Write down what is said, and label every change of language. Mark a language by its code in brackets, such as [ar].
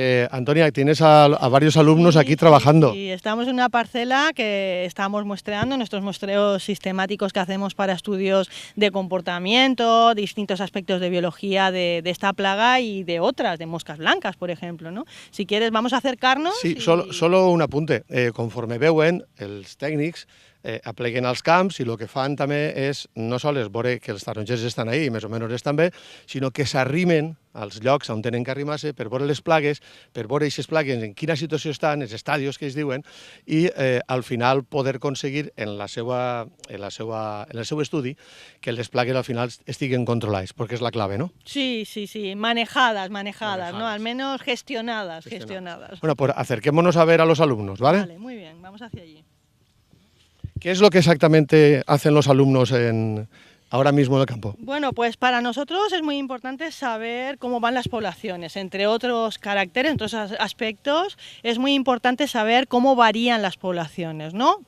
[es] Antonia, tienes a varios alumnos aquí trabajando. Sí, estamos en una parcela que estamos muestreando, nuestros muestreos sistemáticos que hacemos para estudios de comportamiento, distintos aspectos de biología de esta plaga y de otras, de moscas blancas, por ejemplo, ¿no? Si quieres, vamos a acercarnos. Sí, solo un apunte. [ca] Conforme veuen, els tècnics apleguen als camps i el que fan també és no sols veure que els tarongers estan ahí, més o menys estan bé, sinó que s'arrimen als llocs on tenen que arrimar-se per veure les plagues, per veure aquestes plagues en quina situació estan, els estadios que es diuen, i al final poder aconseguir en el seu estudi que les plagues al final estiguen controlades, perquè és la clave, ¿no? [es] Sí, manejadas, ¿no? Al menos gestionadas. Bueno, pues acerquémonos a ver a los alumnos, ¿vale? Vale, muy bien, vamos hacia allí. ¿Qué es lo que exactamente hacen los alumnos ahora mismo en el campo? Bueno, pues para nosotros es muy importante saber cómo van las poblaciones, entre otros caracteres, entre otros aspectos, es muy importante saber cómo varían las poblaciones, ¿no?